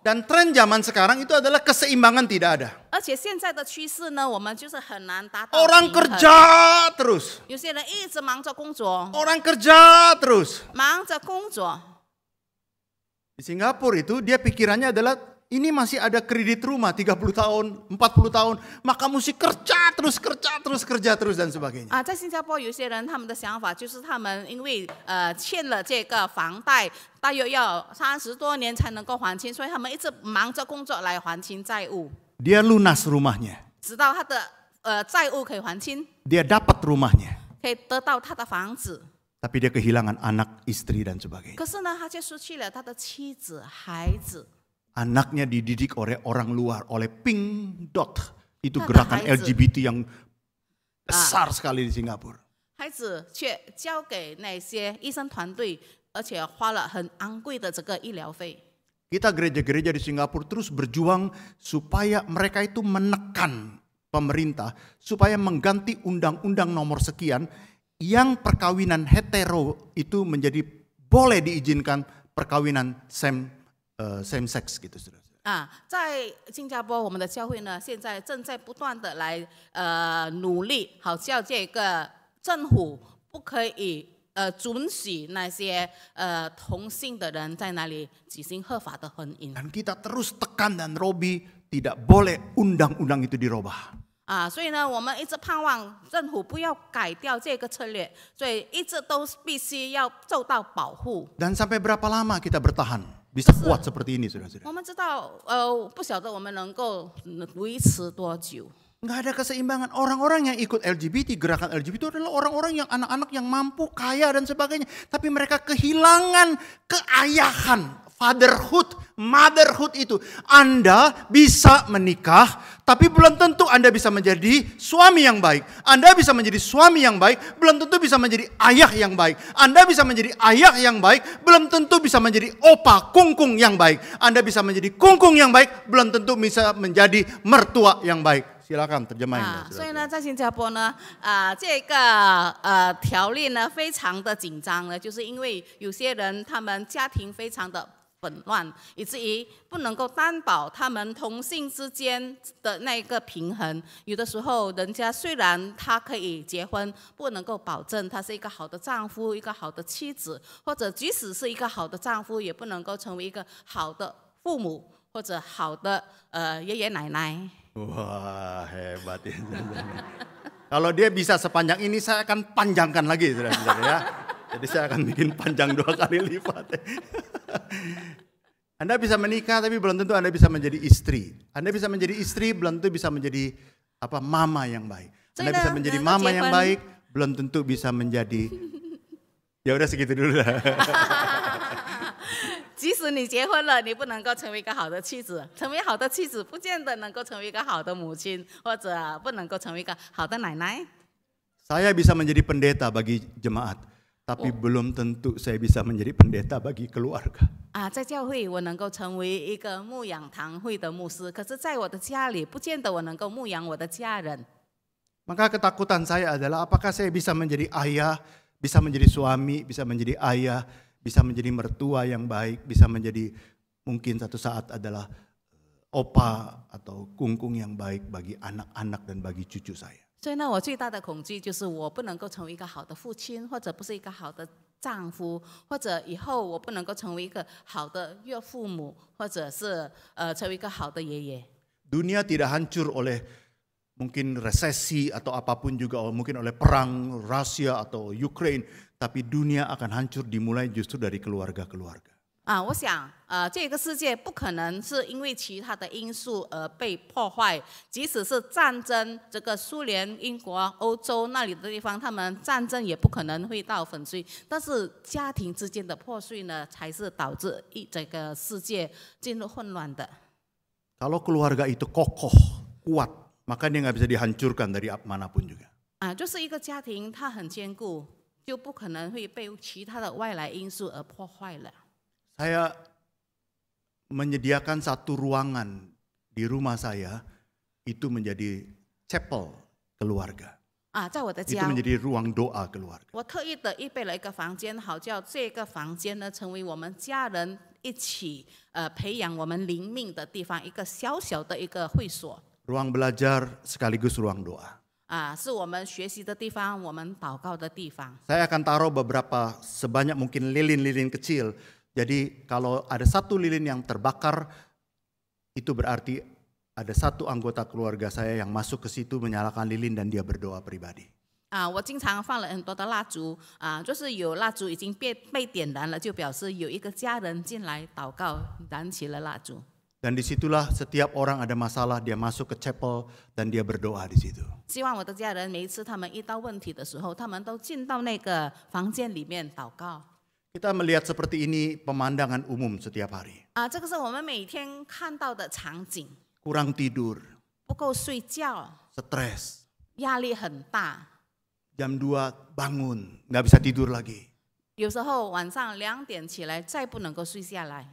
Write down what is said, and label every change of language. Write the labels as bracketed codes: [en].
[id] Dan tren zaman sekarang itu adalah keseimbangan tidak ada. [zh] 而且现在的趋势呢，我们就是很难达到 [id] Orang [zh] 平衡。 [id] kerja terus. [zh] 有些人一直忙着工作， [id] Orang kerja terus. [zh] 忙着工作。 [id] Di Singapura itu dia pikirannya adalah ini masih ada kredit rumah 30 tahun, 40 tahun, maka mesti kerja terus dan sebagainya. [zh] 在新加坡有些人他们的想法就是他们因为欠了这个房贷，大约要30多年才能够还清，所以他们一直忙着工作来还清债务， [id] Dia lunas rumahnya, [zh] 直到他的债务可以还清， [id] dia dapat rumahnya, [zh] 可以得到他的房子。 [id] tapi dia kehilangan anak, istri dan sebagainya. [zh] 可是呢，他却失去了他的妻子、孩子。 [id] anaknya dididik oleh orang luar, oleh Pink Dot. Itu Kata gerakan Haizi. LGBT yang besar sekali di Singapura. [zh] 孩子却交给那些医生团队，而且花了很昂贵的这个医疗费。 [id] Kita gereja-gereja di Singapura terus berjuang supaya mereka itu menekan pemerintah supaya mengganti undang-undang nomor sekian yang perkawinan hetero itu menjadi boleh diizinkan perkawinan [en] same sex [id] gitu, saudara. [zh] 在新加坡，我们的教会呢，现在正在不断的来努力，好叫这个政府不可以准许那些同性的人在那里举行合法的婚姻。 [id] Dan kita terus tekan dan Robi tidak boleh undang-undang itu dirubah. [zh] 所以呢，我们一直盼望政府不要改掉这个策略，所以一直都必须要受到保护。 [id] Dan sampai berapa lama kita bertahan bisa kuat seperti ini, saudara-saudara? [zh] 我们知道，不晓得我们能够维持多久。 [id] Nggak ada keseimbangan. Orang-orang yang ikut LGBT, gerakan LGBT itu adalah orang-orang yang anak-anak yang mampu, kaya dan sebagainya. Tapi mereka kehilangan keayahan, [en] fatherhood, motherhood [id] itu. Anda bisa menikah, tapi belum tentu Anda bisa menjadi suami yang baik. Anda bisa menjadi suami yang baik, belum tentu bisa menjadi ayah yang baik. Anda bisa menjadi ayah yang baik, belum tentu bisa menjadi opa, kungkung yang baik. Anda bisa menjadi kungkung yang baik, belum tentu bisa menjadi mertua yang baik. Silakan terjemahin. [zh] 所以呢，在新加坡呢，这个条例呢非常的紧张呢，就是因为有些人他们家庭非常的混乱，以至于不能够担保他们同性之间的那个平衡。有的时候，人家虽然他可以结婚，不能够保证他是一个好的丈夫、一个好的妻子，或者即使是一个好的丈夫，也不能够成为一个好的父母或者好的爷爷奶奶。 [id] Wah, hebat ya. Kalau dia bisa sepanjang ini, saya akan panjangkan lagi, saudara-saudara ya. Jadi saya akan bikin panjang 2 kali lipat. Anda bisa menikah, tapi belum tentu Anda bisa menjadi istri. Anda bisa menjadi istri, belum tentu bisa menjadi mama yang baik. Anda bisa menjadi mama yang baik, belum tentu bisa menjadi. Ya udah segitu dulu lah. [zh] 即使你结婚了，你不能够成为一个好的妻子，成为好的妻子不见得能够成为一个好的母亲，或者不能够成为一个好的奶奶。 [id] Saya bisa menjadi pendeta bagi jemaat, tapi belum tentu saya bisa menjadi pendeta bagi keluarga. [zh] 在教会我能够成为一个牧养堂会的牧师，可是在我的家里，不见得我能够牧养我的家人。 [id] Maka ketakutan saya adalah apakah saya bisa menjadi ayah, bisa menjadi suami, bisa menjadi ayah, bisa menjadi mertua yang baik, bisa menjadi mungkin satu saat adalah opa atau kungkung yang baik bagi anak-anak dan bagi cucu saya. [zh] 所以呢，我最大的恐惧就是我不能够成为一个好的父亲，或者不是一个好的丈夫，或者以后我不能够成为一个好的岳父母，或者是成为一个好的爷爷。 [id] Dunia tidak hancur oleh mungkin resesi atau apapun juga, mungkin oleh perang Rusia atau Ukraine, tapi dunia akan hancur dimulai justru dari keluarga-keluarga. [zh] 我想这个世界不可能是因为其他的因素而被破坏，即使是战争，这个苏联、英国、欧洲那里的地方，他们战争也不可能会到粉碎，但是家庭之间的破碎呢，才是导致这个世界进入混乱的。 [id] Kalau keluarga itu kokoh, kuat, maka dia nggak bisa dihancurkan dari manapun juga. [zh] 就是一个家庭，它很坚固，就不可能会被其他的外来因素而破坏了。 [id] Saya menyediakan satu ruangan di rumah saya itu menjadi chapel keluarga. [zh] 在我的 [id] Itu [zh] 家， [id] menjadi ruang doa keluarga. [zh] 我特意的预备了一个房间，好叫这个房间呢成为我们家人一起培养我们灵命的地方，一个小小的一个会所。 [id] Ruang belajar sekaligus ruang doa. [zh] 是我们学习的地方，我们祷告的地方。 [id] Saya akan taruh beberapa sebanyak mungkin lilin-lilin kecil. Jadi kalau ada satu lilin yang terbakar, itu berarti ada satu anggota keluarga saya yang masuk ke situ menyalakan lilin dan dia berdoa pribadi. [zh] 我经常放了很多的蜡烛，就是有蜡烛已经被点燃了，就表示有一个家人进来祷告，燃起了蜡烛。 [id] Dan disitulah setiap orang ada masalah, dia masuk ke chapel dan dia berdoa di situ. [zh] 希望我的家人每一次他们遇到问题的时候，他们都进到那个房间里面祷告。 [id] Kita melihat seperti ini pemandangan umum setiap hari. [zh] 啊，这个是我们每天看到的场景。 [id] Kurang tidur, [zh] 不够睡觉， [id] stres, [zh] 压力很大。 [id] jam 2 bangun, nggak bisa tidur lagi. [zh] 有时候晚上2点起来，再不能够睡下来，